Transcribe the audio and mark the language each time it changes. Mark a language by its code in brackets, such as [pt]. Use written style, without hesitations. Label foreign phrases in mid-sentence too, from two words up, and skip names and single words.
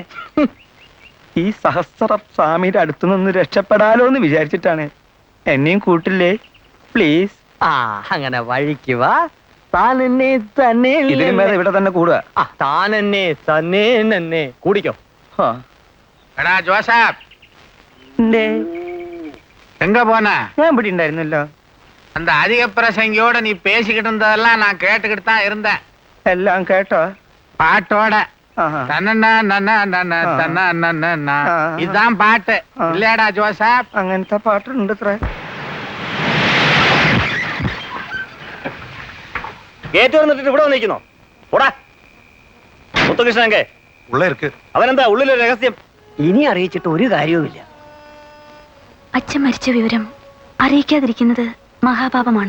[ml] ഈ സഹസ്ര സ്വാമിയുടെ അടുത്തുനിന്ന് രക്ഷപ്പെടാലോ എന്ന് വിചാരിച്ചിട്ടാണ്. എന്നെയും കൂട്ടില്ലേ പ്ലീസ്? ആ, അങ്ങനെ വഴിക്കുക. താനെന്നെ തന്നെ ഇതിനും മേലെ ഇവിടെ തന്നെ കൂടുക. താനെന്നെ തന്നെ കൂടിക്കോ. എടാ ജോസഫ്, എന്തേ? [ta] எங்க போன? [ml] ഞാൻ ഇവിടെ ഉണ്ടായിരുന്നല്ലോ. [ta] அந்த அதிக பிரசங்கியோட நீ பேசிக்கிட்டு இருந்ததெல்லாம் நான் கேட்டுக்கிட்டு தான் இருந்தேன். [ml] എല്ലാം കേട്ടോ? [ta] பாட்டோட [ml] ആഹാ. [ta] இதுதான் பாட்டு இல்லையாடா ஜோசப்? [ml] അങ്ങനത്തെ പാട്ടുണ്ട് ഇത്ര. ഗേറ്റ് വന്നിട്ട് ഇവിടെ വന്നിരിക്കുന്നോ? ഓടാ മുത്തുകൃഷ്ണങ്കെ [ta] உள்ள இருக்கு. [ml] അവനെന്താ ഉള്ളിലൊരു രഹസ്യം? ഇനി അറിയിച്ചിട്ട് ഒരു കാര്യവുമില്ല. അച്ഛൻ മരിച്ച വിവരം അറിയിക്കാതിരിക്കുന്നത് മഹാപാപമാണ്.